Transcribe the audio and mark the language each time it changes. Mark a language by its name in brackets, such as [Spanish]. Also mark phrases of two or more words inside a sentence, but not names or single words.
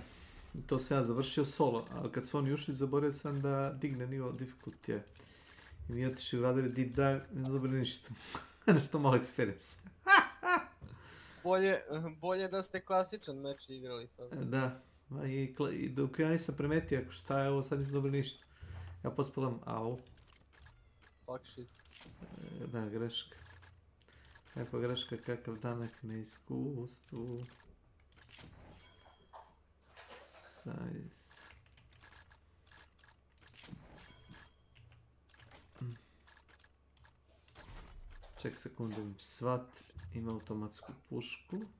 [Serbian] To sam ja završio solo, ali kad su oni ušli zaboravio sam da digne nivo difficulty. I mi otišli uradili [English] deep dive [Serbian] i ne dobili ništa. Nešto malo experience. Bolje da ste klasičan meč igrali. Da. I dok ja nisam primetio šta je ovo, sad nisam dobili ništa. Ja pospalam, au. [English] Fuck shit. [Serbian] Da, greška. Kakva greška, kakav danak na iskustvu. Size. Ček sekundu, SWAT ima automatsku pušku.